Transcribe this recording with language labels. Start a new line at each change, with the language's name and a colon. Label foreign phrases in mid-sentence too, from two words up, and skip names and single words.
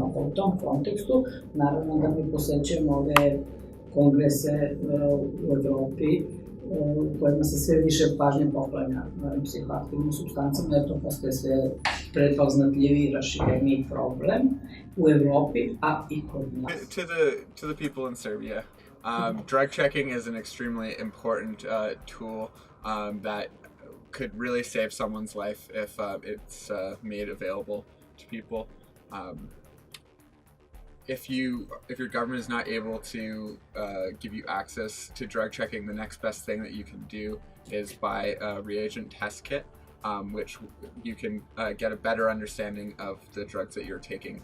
Serbian: U tom kontekstu, naravno da mi posećujemo ove kongrese u Evropi, u kojima se sve više pažnje poklanja novim psihoaktivnim supstancama, jer to postaje sve prepoznatljiviji i rašireniji problem u Evropi, a i kod nas.
English: To the people in Serbia, drug checking is an extremely important tool that could really save someone's life if it's made available to people. If your government is not able to give you access to drug checking, the next best thing that you can do is buy a reagent test kit, which you can get a better understanding of the drugs that you're taking.